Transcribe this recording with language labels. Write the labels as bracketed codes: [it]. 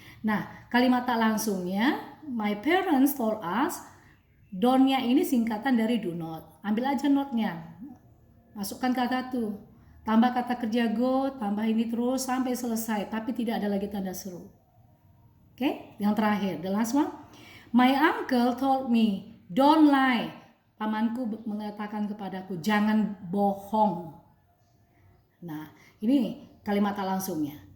[id] Nah, kalimat tak langsungnya, [en] my parents told us, [id] don't-nya ini singkatan dari do not. Ambil aja not-nya, masukkan kata to. Tambah kata kerja go, tambah ini terus sampai selesai, tapi tidak ada lagi tanda seru. Oke, yang terakhir, [en] the last one. My uncle told me, don't lie. [id] Pamanku mengatakan kepadaku, jangan bohong. Nah, ini kalimat tak langsungnya.